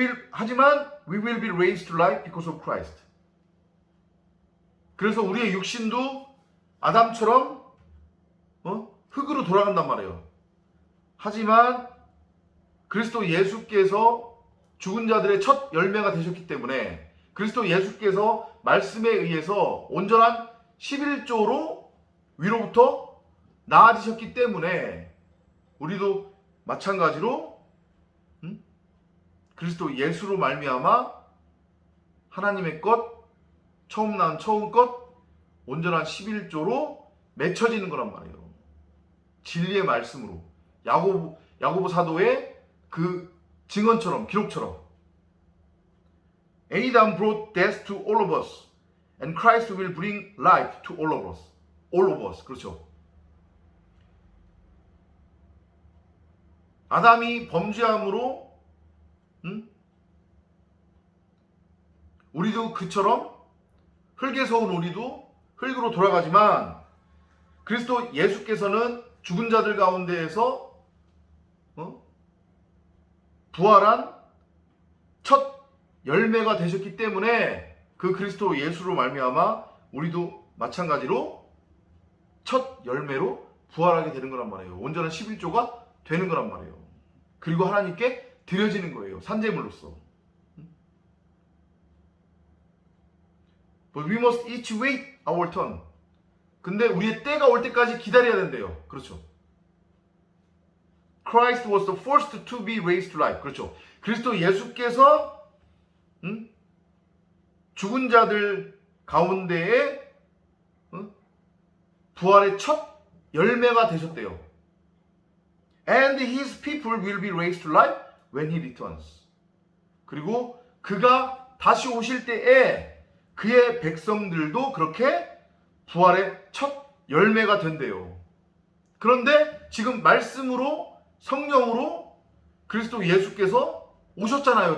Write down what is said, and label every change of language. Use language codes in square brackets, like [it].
[ko] 하지만 [en] we will be raised to life because of Christ. [ko] 그래서 우리의 육신도 아담처럼 흙으로 돌아간단 말이에요. 하지만 그리스도 예수께서 죽은 자들의 첫 열매가 되셨기 때문에, 그리스도 예수께서 말씀에 의해서 온전한 11조로 위로부터 나아지셨기 때문에 우리도 마찬가지로 그리스도 예수로 말미암아 하나님의 것, 처음 난 처음 것, 온전한 11조로 맺혀지는 거란 말이에요. 진리의 말씀으로. 야고보 사도의 그 증언처럼, 기록처럼. [en] Adam brought death to all of us, and Christ will bring life to all of us. All of us. [ko] 그렇죠. 아담이 범죄함으로 우리도 그처럼 흙에서 온 우리도 흙으로 돌아가지만 그리스도 예수께서는 죽은 자들 가운데에서 부활한 첫 열매가 되셨기 때문에 그 그리스도 예수로 말미암아 우리도 마찬가지로 첫 열매로 부활하게 되는 거란 말이에요. 온전한 11조가 되는 거란 말이에요. 그리고 하나님께 드려지는 거예요. 산제물로서. [en] But we must each wait our turn. [ko] 근데 우리의 때가 올 때까지 기다려야 된대요. 그렇죠. [en] Christ was the first to be raised to life. [ko] 그렇죠. 그리스도 예수께서 죽은 자들 가운데에 부활의 첫 열매가 되셨대요. [en] And his people will be raised to life when he returns. [ko] 그리고 그가 다시 오실 때에 그의 백성들도 그렇게 부활의 첫 열매가 된대요. 그런데 지금 말씀으로, 성령으로 그리스도 예수께서 오셨잖아요.